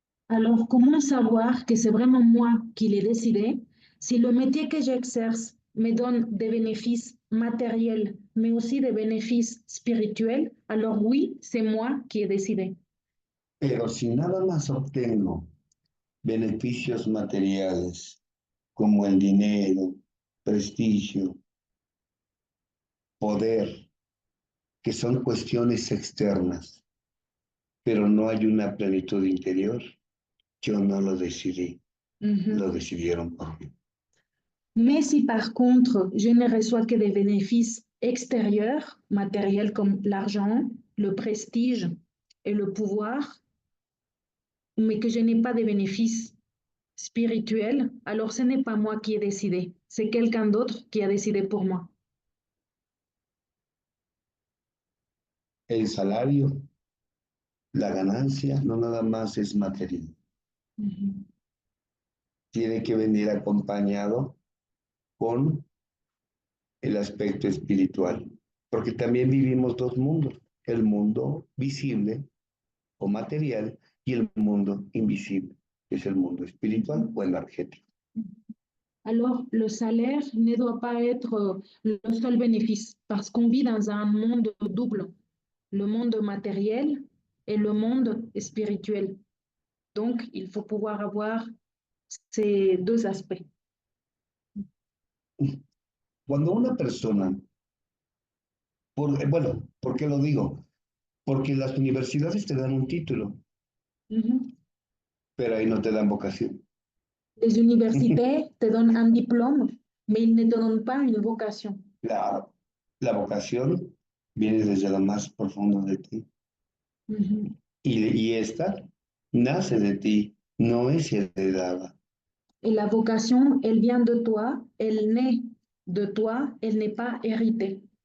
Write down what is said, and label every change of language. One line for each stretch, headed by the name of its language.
French: Alors, comment savoir que c'est vraiment moi qui l'ai décidé si le métier que j'exerce me donne des bénéfices matériels, mais aussi des bénéfices spirituels? Alors oui, c'est moi qui ai décidé.
Spanish: Pero si nada más obtengo beneficios materiales como el dinero, prestigio, poder, que son cuestiones externas, pero no hay una plenitud interior. Yo no lo decidí, lo decidieron por mí.
French: Mais si par contre, je ne reçois que des bénéfices extérieurs, matériels comme l'argent, le prestige et le pouvoir, mais que je n'ai pas de bénéfices spirituels, alors ce n'est pas moi qui ai décidé, c'est quelqu'un d'autre qui a décidé pour moi.
Spanish: El salario, la ganancia, no nada más es material. Tiene que venir acompañado con el aspecto espiritual, porque también vivimos dos mundos, el mundo visible o material y el mundo invisible, que es el mundo espiritual o energético.
French: Alors, le salaire ne doit pas être le seul bénéfice, parce qu'on vit dans un monde double, le monde matériel et le monde spirituel. Donc, il faut pouvoir avoir ces deux aspects.
Spanish: Cuando una persona, bueno, ¿por qué lo digo? Porque las universidades te dan un título, pero ahí no te dan vocación.
French: Les universités te donnent un diplôme, mais ils ne te donnent pas une vocation.
Spanish: La vocación viene desde lo más profundo de ti. Y esta nace de ti, no es heredada.
French: Et la vocation, elle vient de toi, elle naît de toi, elle n'est pas héritée.